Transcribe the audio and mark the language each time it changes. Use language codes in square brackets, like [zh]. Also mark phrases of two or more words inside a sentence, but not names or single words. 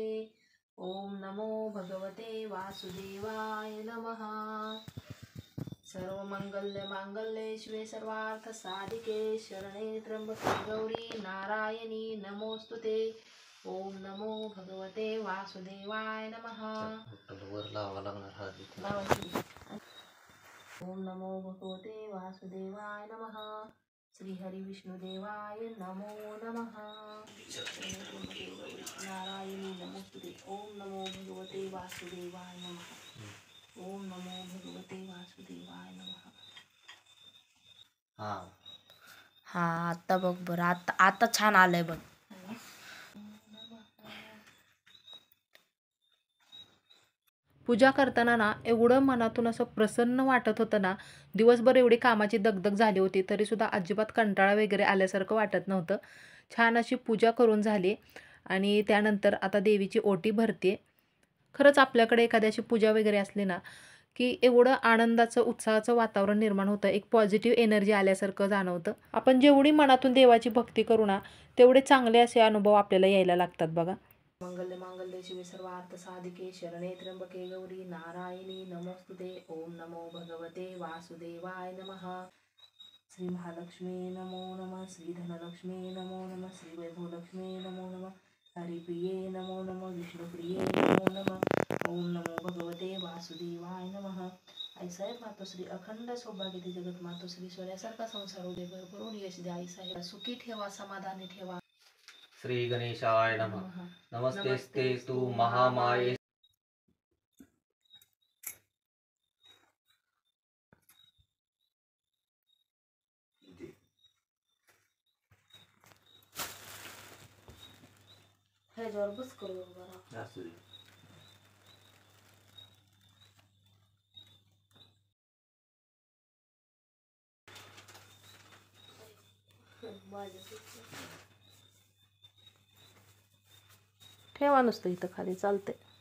[sa] ओम नमो भगवते वासुदेवाय नमः. सर्वमंगल्य मांगल्ये शिवे सर्वार्थ साधिके शरणे त्र्यंबके गौरी नारायणी नमोस्तुते. ओम नमो भगवते वासुदेवाय नमः. [mr] वर लावा लागणार हा. [sa] ओम नमो भगवते वासुदेवाय नमः. श्री हरि विष्णुदेवाय नमो नमः. नारायणी नमोस्तुते. ओम नमो भगवते वासुदेवाय नमः. ओम नमो भगवते वासुदेवाय नमः. [mr] हा, आता बघ बरं, आता छान आलंय बघ. पूजा करताना ना एवढं मनातून असं प्रसन्न वाटत होतं ना. दिवसभर एवढी कामाची दगदग झाली होती तरीसुद्धा अजिबात कंटाळा वगैरे आल्यासारखं वाटत नव्हतं. छान अशी पूजा करून झाली आणि त्यानंतर आता देवीची ओटी भरते. खरंच आपल्याकडे एखाद्याची पूजा वगैरे असली ना की एवढं आनंदाचं उत्साहाचं वातावरण निर्माण होतं, एक [en] positive energy [mr] आल्यासारखं जाणवतं. आपण जेवढी मनातून देवाची भक्ती करू ना तेवढे चांगले असे अनुभव आपल्याला यायला लागतात बघा. [sa] मंगल्य मांगल्ये शिवे सर्वार्थ साधिके शरणे त्र्यंबके गौरी नारायणी नमोस्तुते. ओम नमो भगवते वासुदेवाय नमः. श्री महालक्ष्मी नमो नमः. श्री धनलक्ष्मी नमो नमः. श्री वैभवलक्ष्मी नमो नमः. हरिप्रिये नमो नमः. विष्णुप्रिये नमो नमः. ओम नमो भगवते वासुदेवाय नमः. [mr] आईसाहेब मातोश्री अखंड सौभाग्य जगत मातोश्री सोन्यासारखा संसार उदय भरभरून यश द्या आईसाहेब सुखी ठेवा समाधानी ठेवा. [sa] श्री गणेशाय नमः. नमस्ते तू महामाये. [mr] ह्याच्यावर बस करू बरं. ठेवा नुसतं इथं खाली चालते.